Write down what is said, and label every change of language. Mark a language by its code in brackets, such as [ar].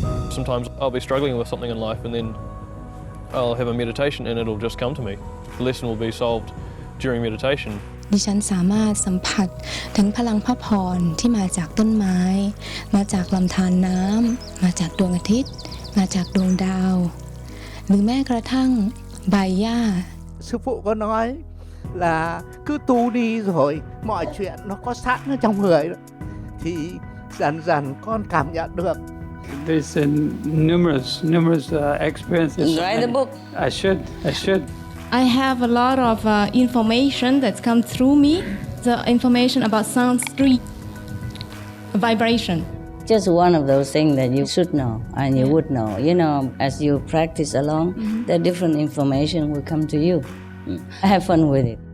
[en] Sometimes I'll be struggling with something in life and then I'll have a meditation and it'll just come to me. The lesson will be solved during meditation. [th] ดิฉันสามารถสัมผัสถึงพลังพระพรที่มาจากต้นไม้มาจากลำธารน้ำมาจากดวงอาทิตย์มาจากดวงดาวหรือแม้กระทั่งใบหญ้า [vi] Sư phụ có nói là cứ tu đi rồi mọi chuyện nó có sẵn ở trong người đó. Thì dần dần con cảm nhận được. [en] There's numerous experiences. Write the book. I should. I have a lot of information that's come through me. The information about sound, street, vibration. Just one of those things that you should know and you would know. You know, as you practice along, the different information will come to you. Have fun with it.